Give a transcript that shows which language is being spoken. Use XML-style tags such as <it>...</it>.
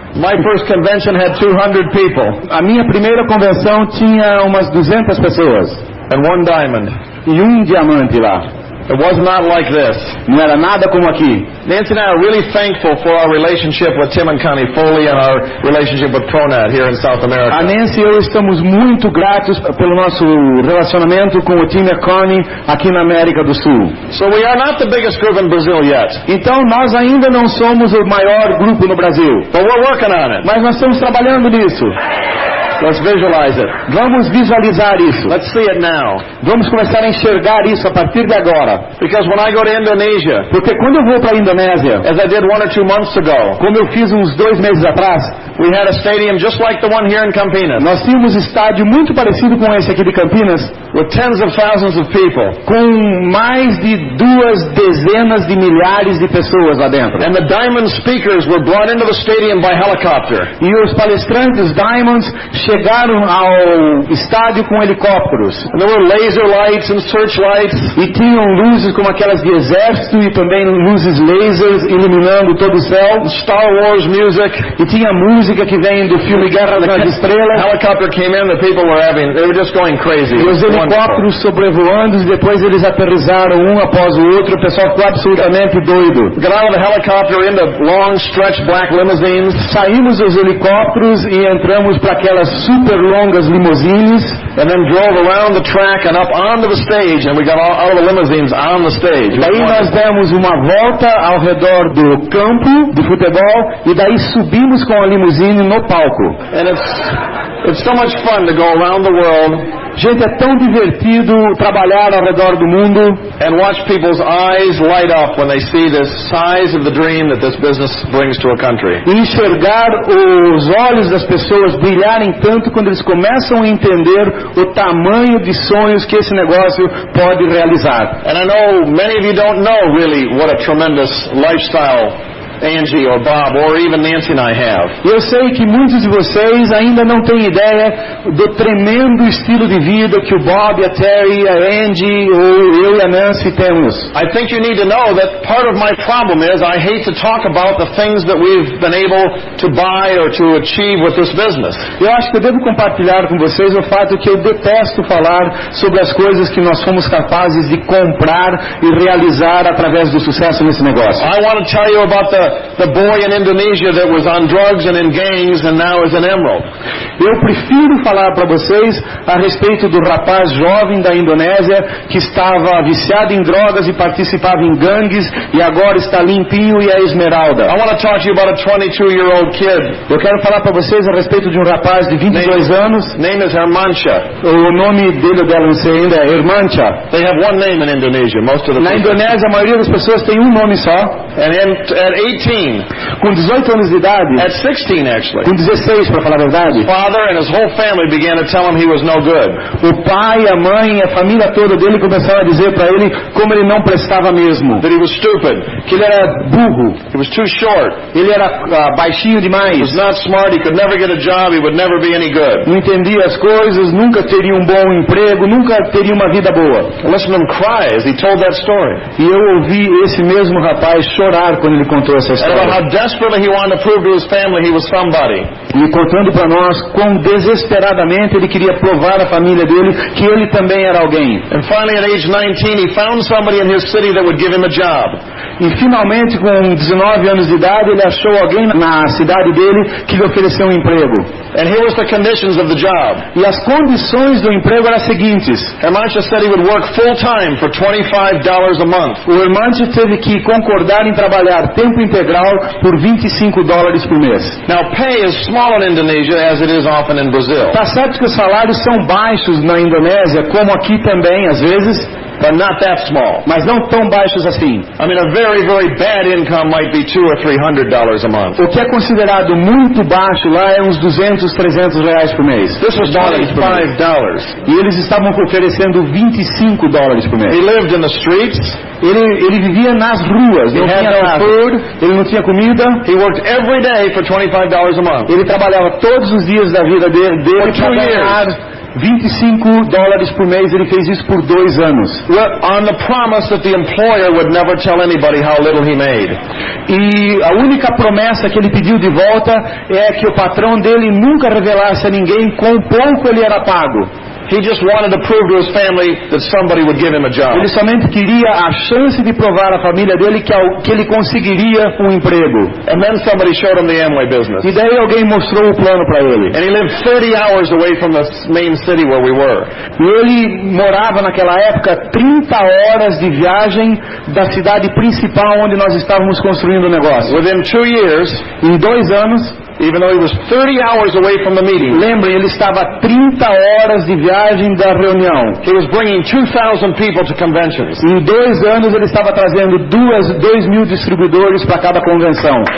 <en>My first convention had 200 people.</en> <pt>A minha primeira convenção tinha umas 200 pessoas.</pt> <en>And one diamond.</en> <pt>E um diamante lá.</pt> <en>It was not like this.</en> <pt>Não era nada como aqui.</pt> <en>Nancy and I are really thankful for our relationship with Tim and Connie Fale and our relationship with Pronat here in South America.</en> <pt>A Nancy e eu estamos muito gratos pelo nosso relacionamento com o Tim e a Connie aqui na América do Sul.</pt> <en>So we are not the biggest group in Brazil yet.</en> <pt>Então nós ainda não somos o maior grupo no Brasil.</pt> <en>But we're working on it.</en> <pt>Mas nós estamos trabalhando nisso.</pt> <en>Let's visualize it.</en> <pt>Vamos visualizar isso.</pt> <en>Let's see it now.</en> <pt>Vamos começar a enxergar isso a partir de agora.</pt> <en>Because when I go to Indonesia,</en> <pt>porque quando eu vou para a Indonésia,</pt> <en>as I did 1 or 2 months ago,</en> <pt>como eu fiz uns 2 meses atrás,</pt> <en>we had a stadium just like the one here in Campinas.</en> <pt>Nós tínhamos um estádio muito parecido com esse aqui de Campinas,</pt> <en>with tens of thousands of people,</en> <pt>com mais de 2 dezenas de milhares de pessoas lá dentro.</pt> <en>And the Diamond speakers were brought into the stadium by helicopter.</en> <pt>E os palestrantes Diamonds chegaram ao estádio com helicópteros.</pt> <en>And there were laser lights and searchlights.</en> <pt>E tinham luzes como aquelas de exército e também luzes lasers iluminando todo o céu.</pt> <en>Star Wars music.</en> <pt>E tinha música que vem do filme Guerra das Estrelas.</pt> <en>Helicopter came in, the people they were just going crazy.</en> <pt>E os helicópteros sobrevoando e depois eles aterrissaram um após o outro. O pessoal ficou absolutamente doido.</pt> <en>Got out of the helicopter into long stretch black limousines.</en> <pt>Saímos dos helicópteros e entramos para aquelas super longas limousines,</pt> <en>and then drove around the track and up onto the stage, and we got all the limousines on the stage.</en> <pt>Daí nós demos uma volta ao redor do campo de futebol e daí subimos com a limusine no palco.</pt> <en>And it's so much fun to go around the world.</en> <pt>Gente, é tão divertido trabalhar ao redor do mundo.</pt> <en>And watch people's eyes light up when they see the size of the dream that this business brings to a country.</en> <pt>E enxergar os olhos das pessoas brilharem tanto quando eles começam a entender o tamanho de sonhos que esse negócio pode realizar.</pt> <en>And I know many of you don't know really what a tremendous lifestyle Angie or Bob or even Nancy and I have.</en> <pt>Eu sei que muitos de vocês ainda não têm ideia do tremendo estilo de vida que o Bob, a Terry, a Angie ou eu e a Nancy temos.</pt> <en>I think you need to know that part of my problem is I hate to talk about the things that we've been able to buy or to achieve with this business.</en> <pt>Eu acho que eu devo compartilhar com vocês o fato que eu detesto falar sobre as coisas que nós fomos capazes de comprar e realizar através do sucesso nesse negócio.</pt> <en>I want to tell you about the boy in Indonesia that was on drugs and in gangs and now is an emerald.</en> <pt>Eu prefiro falar para vocês a respeito do rapaz jovem da Indonésia que estava viciado em drogas e participava em gangues e agora está limpinho e é esmeralda.</pt> <en>I want to talk to you about a 22-year-old kid.</en> <pt>Eu quero falar para vocês a respeito de um rapaz de 22 anos.</pt> <en>Name is Hermancha.</en> <pt>O nome dele ou dela não sei ainda é Hermancha.</pt> <en>They have one name in Indonesia. Most of the</en> <pt>Na Indonésia a maioria das pessoas tem um nome só.</pt> <en>And at 18,</en> <pt>com 18 anos de idade,</pt> <en>at 16 actually,</en> <pt>com 16 para falar a verdade,</pt> <en>father and his whole family began to tell him he was no good.</en> <pt>O pai, a mãe, a família toda dele começaram a dizer para ele como ele não prestava mesmo.</pt> <en>That he was stupid.</en> <pt>Que ele era burro.</pt> <en>He was too short.</en> <pt>Ele era baixinho demais.</pt> <en>He was not smart. He could never get a job. He would never be any good.</en> <pt>Não entendia as coisas, nunca teria um bom emprego, nunca teria uma vida boa.</pt> <en>I listened to him cry as he told that story.</en> <pt>E eu ouvi esse mesmo rapaz chorar quando ele contou essa história.</pt> <en>How desperately he wanted to prove to his family he was somebody.</en> <pt>E contando para nós quão desesperadamente ele queria provar à família dele que ele também era alguém.</pt> <en>And finally at age 19 he found somebody in his city that would give him a job.</en> <pt>E finalmente com 19 anos de idade ele achou alguém na cidade dele que lhe ofereceu um emprego.</pt> <en>And here was the conditions of the job.</en> <pt>E as condições do emprego eram as seguintes.</pt> <en>Hermancha said he would work full time for $25 a month.</en> <pt>O Hermancha teve que concordar em trabalhar tempo integral por $25 por mês.</pt> <en>Now pay is small in Indonesia as it is often in Brazil.</en> <pt>Tá certo que os salários são baixos na Indonésia, como aqui também às vezes.</pt> <en>but not that small.</en> <pt>Mas não tão baixos assim.</pt> <en>I mean, a very, very bad income might be $200 or $300 a month.</en> <pt>O que é considerado muito baixo lá é uns 200, 300 reais por mês.</pt> <en>This was $25.</en> <pt>E eles estavam oferecendo $25 por mês.</pt> <en>He lived in the streets. Ele vivia nas ruas.</en> <pt>Ele não tinha</pt> <en>food.</en> <pt>Ele não tinha comida.</pt> <en>He worked every day for $25 a month.</en> <pt>Ele trabalhava todos os dias da vida dele para ganhar $25 por mês. Ele fez isso por 2 anos.</pt> <en>On the promise that the employer would never tell anybody how little he made.</en> <pt>E a única promessa que ele pediu de volta é que o patrão dele nunca revelasse a ninguém quão pouco ele era pago.</pt> <en>He just wanted to prove to his family that somebody would give him a job.</en> <pt>Ele somente queria a chance de provar à família dele que ele conseguiria um emprego.</pt> <en>And then somebody showed him the Amway business.</en> <pt>E daí alguém mostrou o plano para ele.</pt> <en>And he lived 30 hours away from the main city where we were.</en> <pt>E ele morava naquela época 30 horas de viagem da cidade principal onde nós estávamos construindo o negócio.</pt> <en>Within 2 years,</en> <pt>em 2 anos,</pt> <en>even though he was 30 hours away from the meeting.</en> <pt>Lembre, ele estava 30 horas de viagem da reunião.</pt> <en>He was bringing 2,000 people to conventions.</en> <pt>Em 2 anos ele estava trazendo 2.000 distribuidores para cada convenção.</pt>